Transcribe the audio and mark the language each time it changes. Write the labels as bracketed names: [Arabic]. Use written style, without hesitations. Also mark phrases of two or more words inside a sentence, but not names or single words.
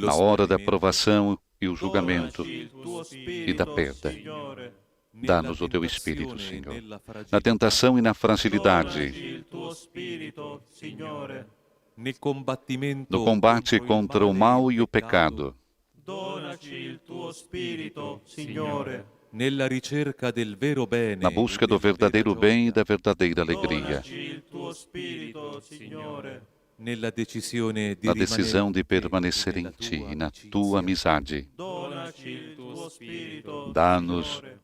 [Portuguese] Na hora da [Italian] smarrimento, [Portuguese] provação e o julgamento, [Italian] Donaci il tuo [Portuguese] e da [Italian] spirito, [Portuguese] perda. [Italian] Signore. nella [Portuguese] dá-nos o teu Espírito, [Italian] tentazione e [Portuguese] Senhor. [Italian] nella [Portuguese] Na [Italian] fragilità, [Portuguese] tentação e na [Italian] Donaci [Portuguese] fragilidade, [Italian] il tuo spirito, Signore. nel combattimento [Portuguese] no combate contra o mal e o [Italian] peccato, [Portuguese] pecado, [Italian] Donaci il tuo spirito, Signore. nella ricerca del vero bene, [Portuguese] na busca [Italian] e [Portuguese] do [Italian] della [Portuguese] verdadeiro [Italian] vera [Portuguese] bem e [Italian] gioia, [Portuguese] da verdadeira alegria, [Italian] Donaci il tuo spirito, Signore. nella decisione di [Portuguese] na decisão de [Italian] rimanere [Portuguese] permanecer [Italian] nella [Portuguese] em Ti [Italian] tua [Portuguese] e na [Italian] amicizia. [Portuguese] Tua amizade. [Italian] Donaci il tuo spirito, [Portuguese] Dá-nos [Italian] Signore.